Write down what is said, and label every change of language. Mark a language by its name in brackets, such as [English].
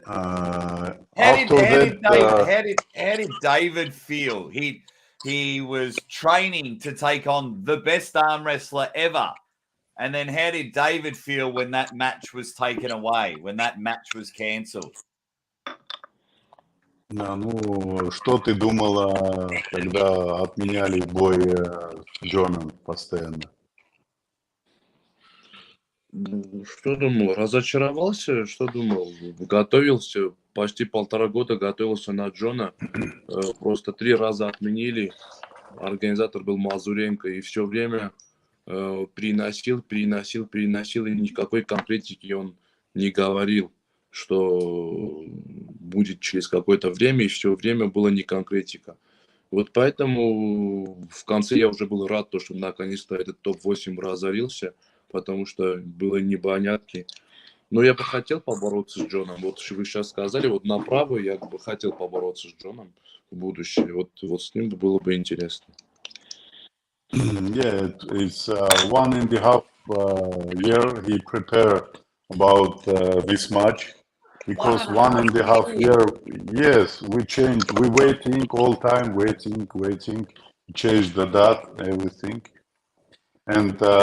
[English] After how did David feel? He was training to take on the best arm wrestler ever. And then how did David feel when that match was taken away, when that match was cancelled? [Russian] Ну, что ты думала, когда отменяли бой с Джоном постоянно? Что думал? Разочаровался? Что думал? Готовился, почти 1,5 года готовился на Джона. Просто 3 раза отменили. Организатор был Мазуренко. И все время приносил. И никакой конкретики он не говорил, что будет через какое-то время. И все время была не конкретика. Вот поэтому в конце я уже был рад, что наконец-то этот топ-8 разорился. Потому что было непонятки. Но я бы хотел побороться с Джоном. Вот вы сейчас сказали, вот направо я бы хотел побороться с Джоном в будущем. Вот с ним было бы интересно. [English] Yeah, it's 1.5 year he prepared about this match because 1.5 year, yes, we changed, we waiting all time, waiting, changed the date, everything, and